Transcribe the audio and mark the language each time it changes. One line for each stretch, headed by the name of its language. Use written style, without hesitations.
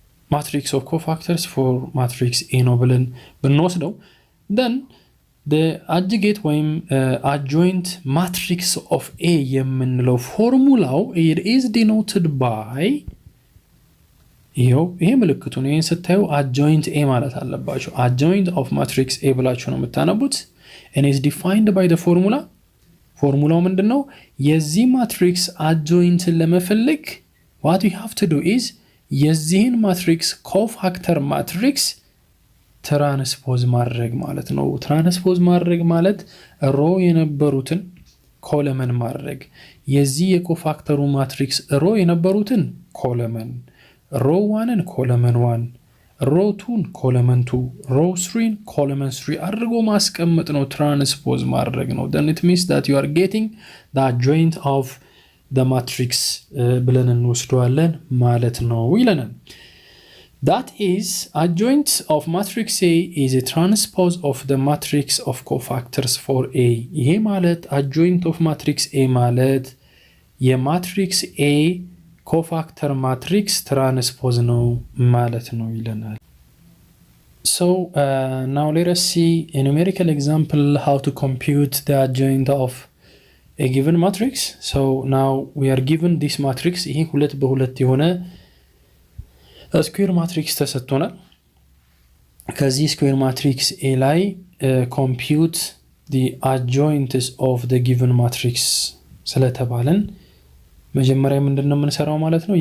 Amharic: የማትሪክስ ኦፍ ኮፋክተርስ for matrix A ነው ብለን ብንወስደው
English: then the adjugate
Amharic: ወይም
English: adjoint matrix of A
Amharic: የምንለው ፎርሙላው
English: it is denoted by
Amharic: ይሄ ምልክቱ ነው። ይሄን ስታዩ adjoint A ማለት አለባችሁ። adjoint of matrix A ብላችሁ ነው የምታነቡት
English: and is defined by the formula።
Amharic: ፎርሙላው ምንድነው? የዚህ ማትሪክስ adjoint ለመፈለግ
English: what you have to do is
Amharic: የዚህን ማትሪክስ ኮፋክተር ማትሪክስ ትራንስፖዝ ማድረግ ማለት ነው። ትራንስፖዝ ማድረግ ማለት ሮ የነበሩትን ኮለመን ማድረግ። የዚህ የኮፋክተሩ ማትሪክስ ሮ የነበሩትን ኮለመን
English: row 1 column 1 row 2 column 2 row 3 column 3
Amharic: አድርጎ ማስቀመጥ ነው ትራንስፖዝ ማድረግ ነው።
English: then it means that you are getting the adjoint of the matrix
Amharic: ብለን እንወስደዋለን ማለት ነው ይለናል።
English: that is adjoint of matrix A is a transpose of the matrix of cofactors for A.
Amharic: ይሄ ማለት
English: adjoint of matrix A
Amharic: ማለት የማትሪክስ A ኮፋክተር ማትሪክስ ትራንስፖዝ ነው ማለት ነው ይለናል።
English: So now let us see a numerical example how to compute the adjoint of a given matrix. So now we are given this matrix.
Amharic: ይሄ 2 በ2 የሆነ ስኩዌር ማትሪክስ ተሰጥቶናል። ከዚህ ስኩዌር ማትሪክስ ኤ ላይ
English: compute the adjoints of the given matrix
Amharic: ስለተባለን መጀመሪያ ምንድነው የምንሰራው ማለት ነው?